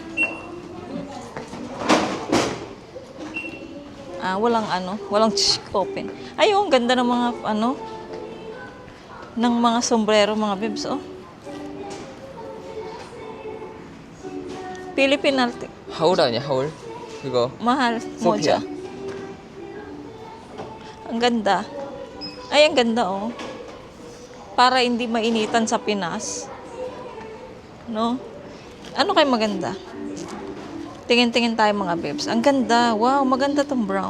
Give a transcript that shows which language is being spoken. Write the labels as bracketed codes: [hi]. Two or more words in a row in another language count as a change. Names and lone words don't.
[tl] Walang open. Ay, oh, ang ganda ng mga ng mga sombrero mga bebs, oh. Philippine Alti. [ko] 하울 아니야, 하울? 그거. [tl] Mahal. Sophia. Moja. Ang ganda. Ay, ang ganda, oh. Para hindi mainitan sa Pinas. No? Ano kayo maganda? Tingin-tingin tayo mga bebs. Ang ganda. Wow, maganda tong brown.